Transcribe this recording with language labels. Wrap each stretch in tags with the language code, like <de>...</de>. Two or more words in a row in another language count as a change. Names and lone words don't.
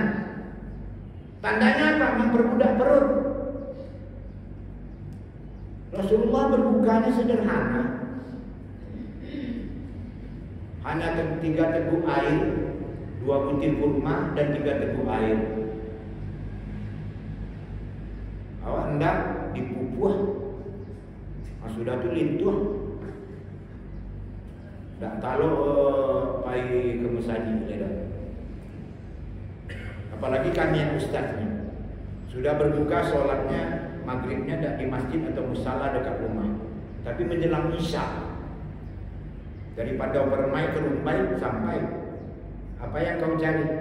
<id>Tandanya apa? Memperbudak perut. Rasulullah berbukanya sederhana. Hanya 3 teguk air, 2 butir kurma dan 3 teguk air.</id> <min>Awak hendak dipupuh, sudah tu lintuh. Tak tahu pai ke masjid dah.</min> <id>Apalagi kami yang ustaznya sudah berbuka solatnya maghribnya tak di masjid atau musala dekat rumah, tapi menjelang isya daripada bermain ke Rumbai sampai apa yang kau cari?</id>